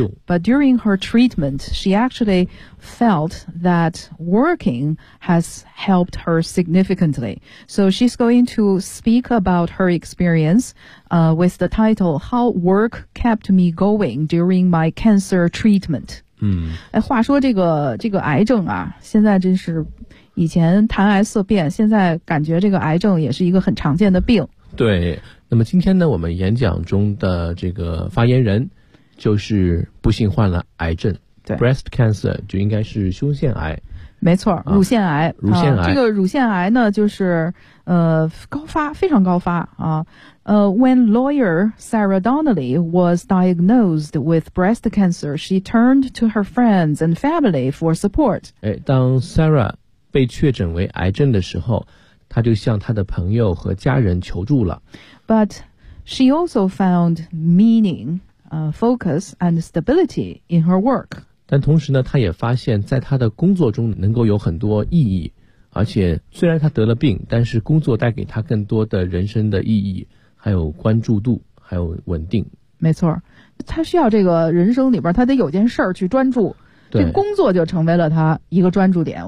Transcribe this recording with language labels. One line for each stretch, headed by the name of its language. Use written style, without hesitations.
English: But during her treatment, she actually felt that working has helped her significantly. So she's going to speak about her experience, with the title, How Work Kept Me Going During My Cancer Treatment. 嗯，
Chinese: 话说这个癌症啊，现在真是以前谈癌色变，现在感觉这个癌症也是一个很常见的病。对，那么今天呢，我们演讲中的这个发言人就是不幸患了癌症。对， breast cancer 就应该是胸腺癌。没错，乳腺癌。乳腺癌。这个乳腺癌呢，就是高发，非常高发啊。
English: When lawyer Sarah Donnelly was diagnosed with breast cancer, she turned to her friends and family for support.
Chinese: 当 Sarah 被确诊为癌症的时候，他就向他的朋友和家人求助了。
English: But she also found meaning, focus and stability in her work.
Chinese: 但同时呢，他也发现在他的工作中能够有很多意义，而且虽然他得了病，但是工作带给他更多的人生的意义，还有关注度，还有稳定。没错，他需要这个人生里边他得有件事儿去专注，这工作就成为了他一个专注点。